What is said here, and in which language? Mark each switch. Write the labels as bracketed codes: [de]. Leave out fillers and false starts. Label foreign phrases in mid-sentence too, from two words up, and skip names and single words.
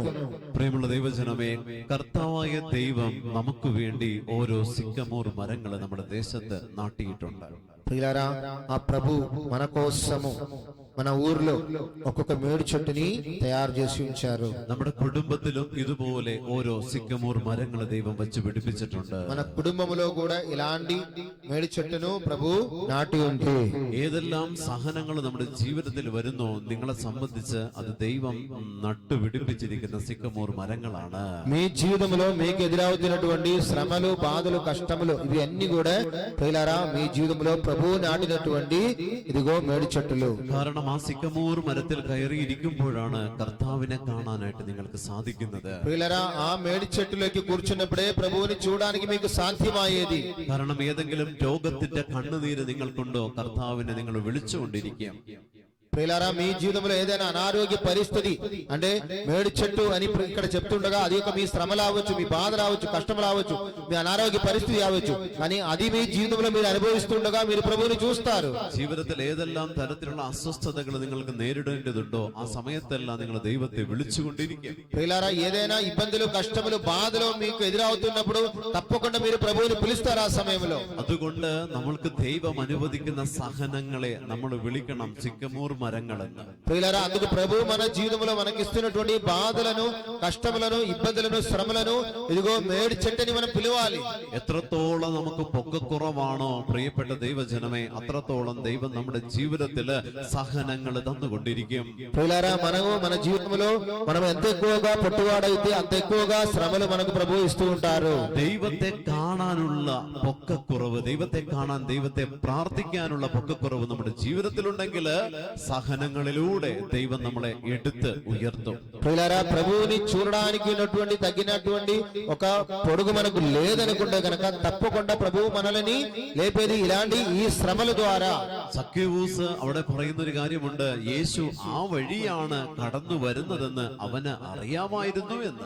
[ml] പ്രിയമുള്ള ദൈവജനമേ, കർത്താവായ ദൈവം നമുക്ക് വേണ്ടി ഓരോ സിക്കമോർ മരങ്ങൾ നമ്മുടെ ദേശത്ത് നാട്ടിയിട്ടുണ്ട്. [te] ప్రియులారా, ఆ ప్రభు మన కోసము మన ఊర్లో ఒక్కొక్క మేడి చెట్టుని తయారు చేసి ఉంచారు. [ml] നമ്മുടെ കുടുംബത്തിലും ഇതുപോലെ ഓരോ സിക്കമോർ മരങ്ങൾ ദൈവം വെച്ച് പിടിപ്പിച്ചിട്ടുണ്ട്. [te] మన కుటుంబంలో కూడా ఇలాంటి మేడి చెట్టును ప్రభు నాటి ఉంది. [ml] ഏതെല്ലാം സഹനങ്ങൾ നമ്മുടെ ജീവിതത്തിൽ വരുന്നോ നിങ്ങളെ സംബന്ധിച്ച് അത് ദൈവം നട്ടുപിടിപ്പിച്ചിരിക്കുന്ന സിക്കമോർ മരങ്ങളാണ്. [te] మీ జీవితంలో మీకు ఎదురవుతున్నటువంటి శ్రమలు, బాధలు, కష్టములు ఇవి అన్ని కూడా ప్రియులారా మీ జీవితంలో ప్రభు నాటినటువంటి ఇదిగో మేడి చెట్టులు. [ml] കാരണം ആ സിക്കമോർ മരത്തിൽ കയറിയിരിക്കുമ്പോഴാണ് കർത്താവിനെ കാണാനായിട്ട് നിങ്ങൾക്ക് സാധിക്കുന്നത്. [te] ప్రియులారా, ఆ మేడి చెట్టులోకి కూర్చున్నప్పుడే ప్రభువుని చూడడానికి మీకు సాధ్యమయ్యేది. [ml] കാരണം ഏതെങ്കിലും രോഗത്തിന്റെ കണ്ണുനീര് നിങ്ങൾക്കുണ്ടോ, കർത്താവിനെ നിങ്ങൾ വിളിച്ചുകൊണ്ടിരിക്കുക. [te] ప్రియులారా, మీ జీవితంలో ఏదైనా అనారోగ్య పరిస్థితి అంటే మేడి చెట్టు అని ఇక్కడ చెప్తుండగా అది ఒక మీ శ్రమ రావచ్చు, మీ బాధ రావచ్చు, కష్టం రావచ్చు, మీ అనారోగ్య పరిస్థితి రావచ్చు. కానీ అది మీ జీవితంలో మీరు అనుభవిస్తుండగా మీరు ప్రభువుని చూస్తారు. [ml] ജീവിതത്തിൽ ഏതെല്ലാം തരത്തിലുള്ള അസ്വസ്ഥതകൾ നിങ്ങൾക്ക് നേരിടേണ്ടതുണ്ടോ ആ സമയത്തെല്ലാം നിങ്ങൾ ദൈവത്തെ വിളിച്ചുകൊണ്ടിരിക്കുക. [te] ప్రియులారా, ఏదైనా ఇబ్బందులు, కష్టములు, బాధలు మీకు ఎదురవుతున్నప్పుడు తప్పకుండా మీరు ప్రభువుని పిలుస్తారు ఆ సమయంలో. [ml] അതുകൊണ്ട് നമ്മൾക്ക് ദൈവം അനുവദിക്കുന്ന സഹനങ്ങളെ നമ്മൾ വിളിക്കണം. സിക്കമോർ మరങ്ങളെന്ന്. [te] ప్రియులారా, అందుకు ప్రభు మన జీవితంలో మనకిస్తున్నటువంటి బాధలను, కష్టములను, ఇబ్బందులను, శ్రమలను ఇదిగో మేడి చెట్టని మనం పిలవాలి. [ml] എത്രത്തോളം നമുക്ക് പൊക്കക്കുറവാണോ പ്രിയപ്പെട്ട ദൈവജനമേ, അത്രത്തോളം ദൈവം നമ്മുടെ ജീവിതത്തില് സഹനങ്ങൾ തന്നുകൊണ്ടിരിക്കും. [te] ప్రియులారా, మనము మన జీవితంలో మనం ఎంత ఎక్కువగా పొట్టువాడైతే అంత ఎక్కువగా శ్రమలు మనకు ప్రభు ఇస్తూ ఉంటారు. [ml] ദൈവത്തെ കാണാനുള്ള പൊക്കക്കുറവ്, ദൈവത്തെ കാണാൻ, ദൈവത്തെ പ്രാർത്ഥിക്കാനുള്ള പൊക്കക്കുറവ് നമ്മുടെ ജീവിതത്തിലുണ്ടെങ്കിൽ സഹനങ്ങളിലൂടെ ദൈവം നമ്മളെ എടുത്ത് ഉയർത്തും. [te] ప్రియులారా, ప్రభువుని చూడడానికి ఉన్నటువంటి తగ్గినటువంటి ఒక పొడుగు మనకు లేదనుకుంటే కనుక తప్పకుండా ప్రభువు మనల్ని లేపేది ఇలాంటి ఈ శ్రమల ద్వారా. [ml] സഖ്യവൂസ് അവിടെ പറയുന്ന ഒരു കാര്യമുണ്ട്, യേശു ആ വഴിയാണ് കടന്നു വരുന്നതെന്ന് അവന് അറിയാമായിരുന്നു എന്ന്.